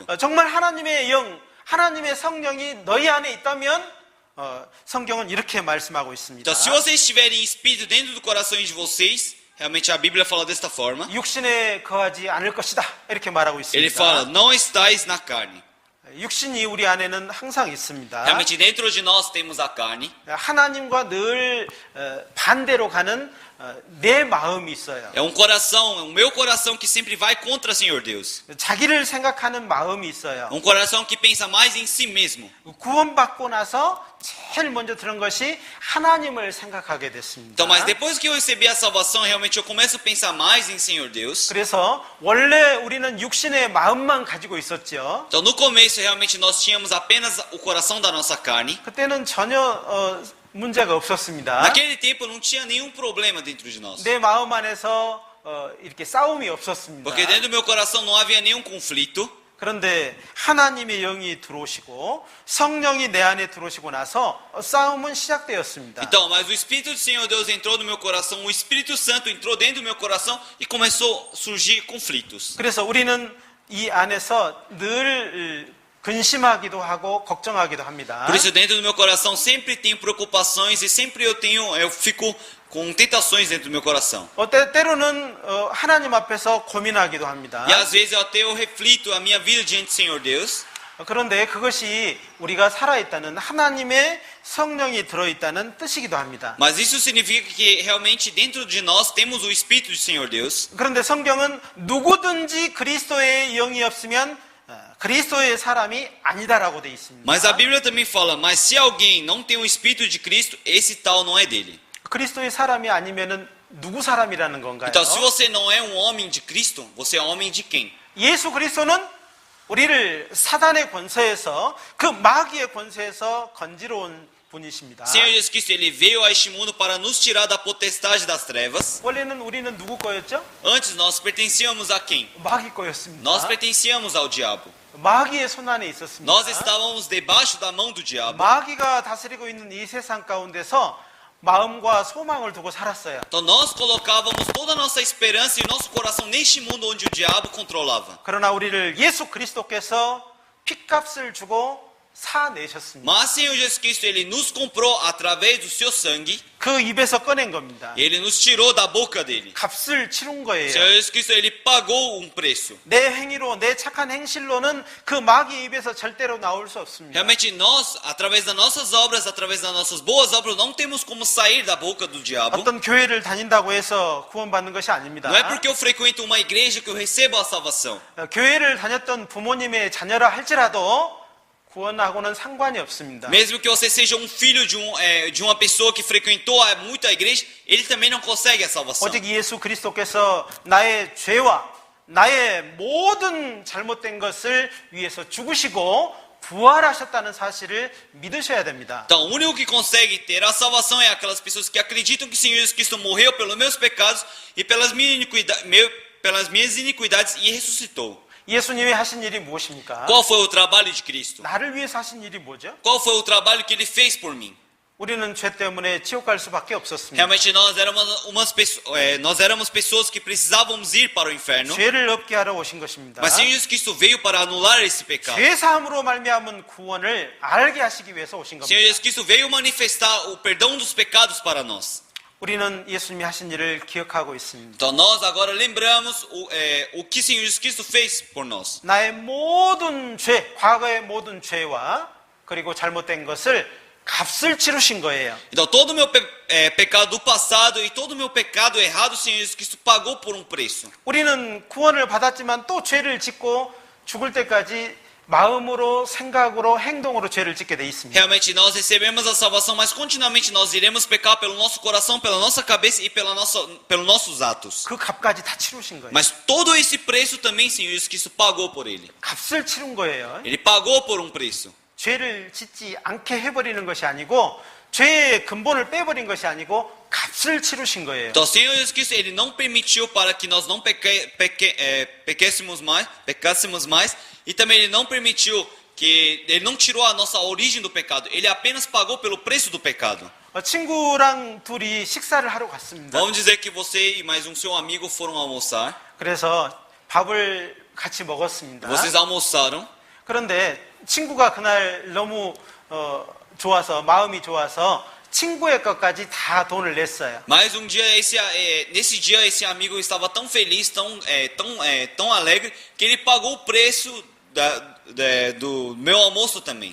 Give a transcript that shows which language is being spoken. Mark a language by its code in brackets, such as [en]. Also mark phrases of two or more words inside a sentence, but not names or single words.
[ko] 정말 하나님의 영, 하나님의 성령이 너희 안에 있다면 성경은 이렇게 말씀하고 있습니다. [pt] Então se vocês tiverem Espírito dentro do coração de vocês, realmente a Bíblia fala desta forma. [ko] 육신에 거하지 않을 것이다 이렇게 말하고 [pt] Ele [ko] 있습니다. [pt] fala: não estáis na carne. [ko] 육신이 우리 안에는 항상 있습니다. [pt] Realmente dentro de nós temos a carne. [ko] 하나님과 늘 반대로 가는 내 마음이 있어요. [pt] É um coração, o meu coração que sempre vai contra o Senhor Deus. [ko] 자기를 생각하는 마음이 있어요. [pt] Um coração que pensa mais em si mesmo. [ko] 구원받고 나서 제일 먼저 들은 것이 하나님을 생각하게 됐습니다. [pt] Então, mas depois que eu recebi a salvação, realmente eu começo a pensar mais em Senhor Deus. [ko] 그래서 원래 우리는 육신의 마음만 가지고 있었죠. [pt] Então, no começo, realmente nós tínhamos apenas o coração da nossa carne. [ko] 그때는 전혀 문제가 없었습니다. [pt] Naquele tempo não tinha nenhum problema dentro de nós. [ko] 내 마음 안에서 이렇게 싸움이 없었습니다. [pt] Porque dentro do meu coração não havia nenhum conflito. [ko] 그런데 하나님의 영이 들어오시고 성령이 내 안에 들어오시고 나서 싸움은 시작되었습니다. [pt] Então, mas o Espírito do Senhor Deus entrou no meu coração, o Espírito Santo entrou dentro do meu coração e começou a surgir conflitos. [ko] 그래서 우리는 이 안에서 늘 근심하기도 하고 걱정하기도 합니다. [pt] Por isso, dentro do meu coração sempre tenho preocupações e sempre eu fico com tentações dentro do meu coração. [ko] 때로는 하나님 앞에서 고민하기도 합니다. [pt] E às vezes eu reflito a minha vida diante do Senhor Deus. [ko] 그런데 그것이 우리가 살아있다는 하나님의 성령이 들어있다는 뜻이기도 합니다. [pt] Mas isso significa que realmente dentro de nós temos o Espírito do Senhor Deus. [ko] 그런데 성경은 누구든지 그리스도의 영이 없으면 그리스도의 사람이 아니다라고 돼 있습니다. [pt] Mas a Bíblia também fala: mas se alguém não tem o Espírito de Cristo, esse tal não é dele. [ko] 그리스도의 사람이 아니면은 누구 사람이라는 건가요? [pt] Então, se você não é um homem de Cristo, você é homem de quem? [ko] 예수 그리스도는 우리를 사단의 권세에서 그 마귀의 권세에서 건지러 온 분이십니다. [pt] Senhor Jesus Cristo, ele veio a este mundo para nos tirar da potestade das trevas. [ko] 원래는 우리는 누구 거였죠? [pt] Antes nós pertencíamos a quem? [ko] 마귀 거였습니다. [pt] Nós pertencíamos ao diabo. [ko] 마귀의 손 안에 있었습니다. [pt] Nós estávamos debaixo da mão do diabo. [ko] 마귀가 다스리고 있는 이 세상 가운데서 마음과 소망을 두고 살았어요. [pt] Então nós colocávamos toda a nossa esperança e nosso coração neste mundo onde o diabo controlava. [ko] 그러나 우리를 예수 그리스도께서 핏값을 주고 사내셨습니다. [pt] Mas Senhor Jesus Cristo, Ele nos comprou através do seu sangue. [ko] 그 입에서 꺼낸 겁니다. [pt] Ele nos tirou da boca dele. [ko] 값을 치른 거예요. [pt] Senhor Jesus Cristo, Ele pagou um preço. [ko] 내 행위로, 내 착한 행실로는 그 마귀의 입에서 절대로 나올 수 없습니다. [pt] Realmente nós, através das nossas obras, através das nossas boas obras, não temos como sair da boca do diabo. [ko] 어떤 교회를 다닌다고 해서 구원받는 것이 아닙니다. [pt] Não é porque eu frequento uma igreja que eu recebo a salvação. [ko] 교회를 다녔던 부모님의 자녀라 할지라도 구원하고는 상관이 없습니다. [pt] Mesmo que você seja um filho de uma pessoa que frequentou muito a igreja, ele também não consegue a salvação. [ko] 오직 예수 그리스도께서 나의 죄와 나의 모든 잘못된 것을 위해서 죽으시고 부활하셨다는 사실을 믿으셔야 됩니다. [pt] Então, o único que consegue ter a salvação é aquelas pessoas que acreditam que o Senhor Jesus Cristo morreu pelos meus pecados e pelas minhas iniquidades e ressuscitou. [ko] 예수님이 하신 일이 무엇입니까? [pt] Qual foi o trabalho de Cristo? [ko] 나를 위해서 하신 일이 뭐죠? [pt] Qual foi o trabalho que ele fez por mim? [ko] 우리는 죄 때문에 지옥 갈 수밖에 없었습니다. [pt] Realmente nós éramos pessoas que precisávamos ir para o inferno. [ko] 죄를 없게 하러 오신 것입니다. [pt] Mas Senhor Jesus Cristo veio para anular esse pecado. [ko] 죄 사함으로 말미암은 구원을 알게 하시기 위해서 오신 [pt] Senhor [ko] 겁니다. [pt] Jesus Cristo veio manifestar o perdão dos pecados para nós. [ko] 우리는 예수님이 하신 일을 기억하고 있습니다. [pt] Então nós agora lembramos o que Senhor Jesus Cristo fez por nós. [ko] 나의 모든 죄, 과거의 모든 죄와 그리고 잘못된 것을 값을 치르신 거예요. [pt] Então todo o meu pecado do passado e todo o meu pecado errado, o Senhor Jesus Cristo pagou por um preço. [ko] 우리는 구원을 받았지만 또 죄를 짓고 죽을 때까지 마음으로, 생각으로, 행동으로 죄를 짓게 돼 있습니다. [pt] Realmente nós recebemos a salvação, mas continuamente nós iremos pecar pelo nosso coração, pela nossa cabeça e pelos nossos atos. [ko] 그 값까지 다 치르신 거예요. [pt] Mas todo esse preço também, Senhor Jesus Cristo pagou por ele. [ko] 값을 치른 거예요. [pt] Ele pagou por um preço. [ko] 죄를 짓지 않게 해버리는 것이 아니고 죄의 근본을 빼버린 것이 아니고 값을 치르신 거예요. [pt] Então, o Senhor Jesus Cristo, ele não permitiu para que nós não pecássemos mais, e também ele não permitiu que ele não tirou a nossa origem do pecado. Ele apenas pagou pelo preço do pecado. [ko] 친구랑 둘이 식사를 하러 갔습니다. [pt] Vamos dizer que você e mais um seu amigo foram almoçar. [ko] 그래서 밥을 같이 먹었습니다. [pt] Vocês almoçaram. [ko] 그런데 친구가 그날 너무 좋아서 마음이 좋아서 친구의 것까지 다 돈을 냈어요. [pt] Mas um dia nesse dia esse amigo estava tão feliz, tão alegre que ele pagou o preço do meu almoço também.